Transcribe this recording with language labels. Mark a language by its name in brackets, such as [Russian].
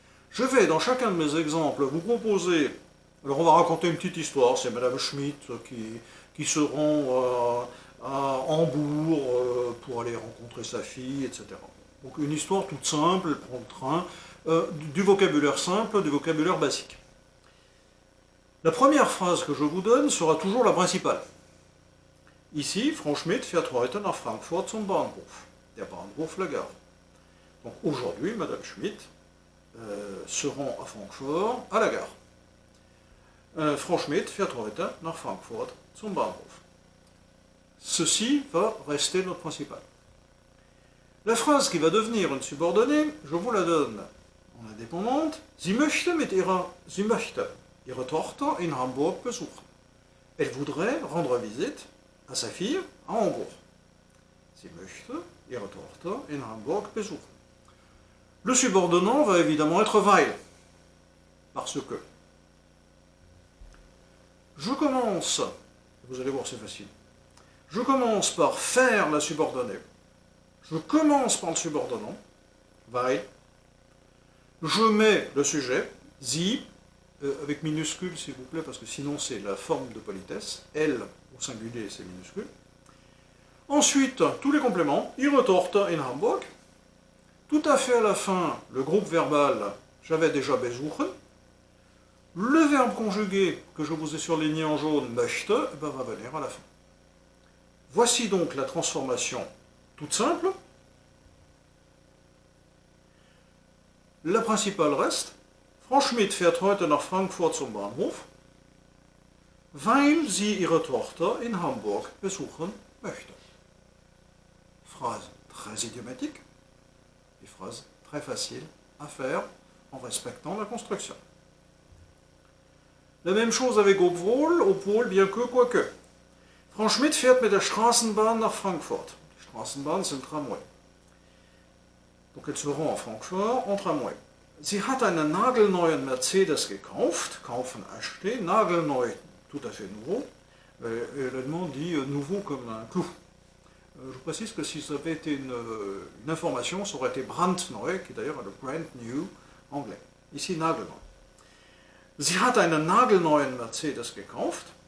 [French] Je vais, dans chacun de mes exemples, vous proposer... Alors on va raconter une petite histoire, c'est Madame Schmidt qui se rend à Hambourg pour aller rencontrer sa fille, etc. Donc une histoire toute simple, elle prend le train, du vocabulaire simple, du vocabulaire basique. La première phrase que je vous donne sera toujours la principale. [German] Ici, Frau Schmidt fährt heute nach Frankfurt zum Bahnhof. Der Bahnhof, [French] la gare. Donc aujourd'hui, Madame Schmidt se rend à Francfort, à la gare. [German] Frau Schmidt fährt heute nach Frankfurt zum Bahnhof. [French] Ceci va rester notre principal. La phrase qui va devenir une subordonnée, je vous la donne en indépendante. [German] Sie möchte ihre Tochter in Hamburg besuchen. [French] Elle voudrait rendre visite à sa fille à Hambourg. [German] Sie möchte ihre Tochter in Hamburg besuchen. [French] Le subordonnant va évidemment être weil. Parce que je commence, vous allez voir c'est facile, je commence par faire la subordonnée, je commence par le subordonnant, weil, je mets le sujet, sie, avec minuscule s'il vous plaît, parce que sinon c'est la forme de politesse, elle au singulier c'est minuscule. Ensuite, tous les compléments, [German] ihre Tochter in Hamburg, [French] tout à fait à la fin, le groupe verbal, j'avais déjà besuchen, le verbe conjugué que je vous ai surligné en jaune, möchte, va venir à la fin. Voici donc la transformation toute simple. La principale reste. [German] Frau Schmidt fährt heute nach Frankfurt zum Bahnhof, weil sie ihre Tochter in Hamburg besuchen möchte. [French] Phrase très idiomatique et phrase très facile à faire en respectant la construction. La même chose avec obwohl, bien que, quoique. [German] Frau Schmidt fährt mit der Straßenbahn nach Frankfurt. Die Straßenbahn, [French] c'est le tramway. Donc elle se rend à Francfort en tramway. [German] Sie hat einen nagelneuen Mercedes gekauft. [French] Kaufen, acheter. Nagelneu, tout à fait nouveau. L'allemand dit nouveau comme un clou. Je vous précise que si ça avait été une information, ça aurait été brandneu, qui est d'ailleurs le brand new anglais. Ici, nagelneu. [German] Sie hat einen nagelneuen Mercedes gekauft.